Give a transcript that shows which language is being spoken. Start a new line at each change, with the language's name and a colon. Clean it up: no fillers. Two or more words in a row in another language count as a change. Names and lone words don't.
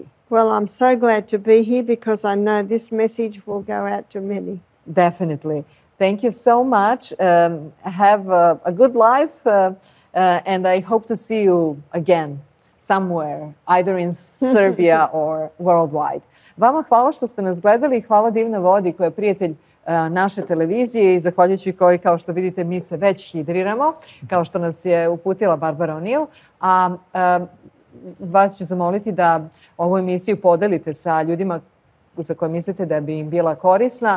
English: Well, I'm so glad to be here because I know this message will go out to many. Definitely. Thank you so much. Have a good life, and I hope to see you again somewhere, either in Serbia or worldwide.
Serbian: Vama hvala što ste nas gledali, hvala Divnoj vodi koja je prijatelj naše televizije i zahvaljujući kojoj, kao što vidite, mi se već hidriramo, kao što nas je uputila Barbara O'Neill. A vas ću zamoliti da ovu emisiju podelite sa ljudima za koje mislite da bi im bila korisna.